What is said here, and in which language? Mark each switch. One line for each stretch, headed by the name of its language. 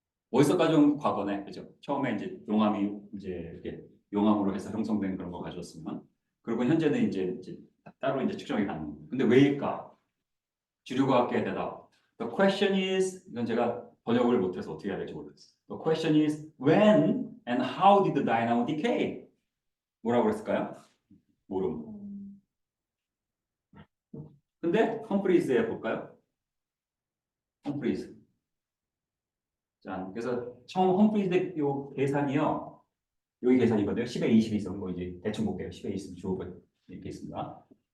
Korean: 월석 가져온 과거네, 그죠? 처음에 이제 용암이 이제 이렇게 용암으로 해서 형성된 그런 거 가져왔으면 그리고 현재는 이제 따로 이제 측정이 가능합니다. 근데 왜일까? 주류과학계의 대답.
English: The question is
Korean: 이건 제가 번역을 못해서 어떻게 해야 될지 모르겠어요.
English: The question is when and how did the dynamo decay?
Korean: 뭐라고 그랬을까요? 모름. 근데 험프리즈에 볼까요? 험프리즈. 자, 그래서 처음 험프리즈 요 계산이요. 여기 계산이거든요. 10에 20이 있었는 거 이제 대충 볼게요. 10에 20 주어가 이렇게 있습니다.